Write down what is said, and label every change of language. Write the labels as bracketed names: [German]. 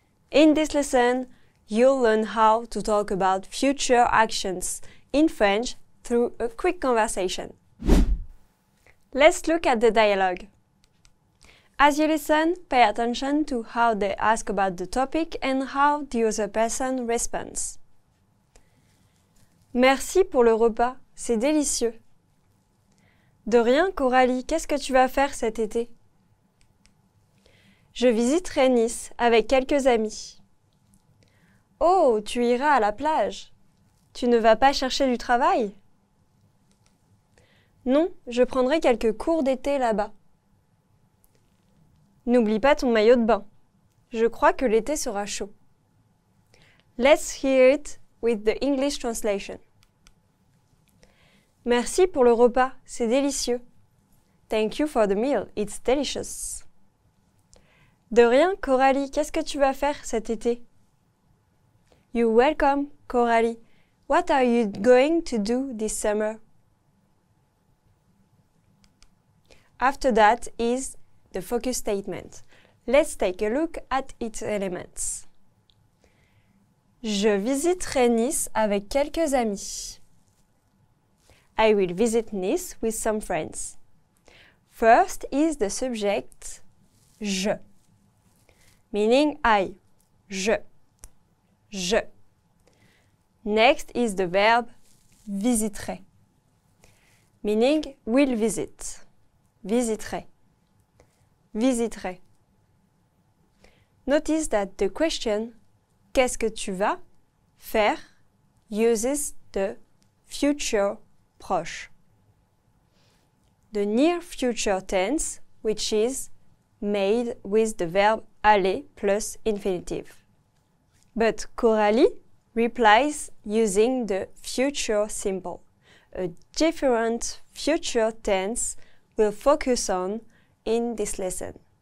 [English] In this lesson, you'll learn how to talk about future actions in French through a quick conversation. Let's look at the dialogue. As you listen, pay attention to how they ask about the topic and how the other person responds. [French] Merci pour le repas, c'est délicieux. De rien, Coralie, qu'est-ce que tu vas faire cet été? Je visiterai Nice avec quelques amis. Oh, tu iras à la plage. Tu ne vas pas chercher du travail? Non, je prendrai quelques cours d'été là-bas. N'oublie pas ton maillot de bain. Je crois que l'été sera chaud. [English] Let's hear it with the English translation. [French] Merci pour le repas, c'est délicieux. [English] Thank you for the meal, it's delicious. [French] De rien, Coralie, qu'est-ce que tu vas faire cet été? [English] You're welcome, Coralie. What are you going to do this summer? After that is the focus statement. Let's take a look at its elements. [French] Je visiterai Nice avec quelques amis. [English] I will visit Nice with some friends. First is the subject je, meaning I, je. Je. Next is the verb visiterai, meaning will visit. [French] Visiterai. Visiterai. [English] Notice that the question [French] qu'est-ce que tu vas faire [English] uses the future proche. The near future tense, which is made with the verb aller plus infinitive. But Coralie replies using the future simple. A different future tense we'll focus on in this lesson.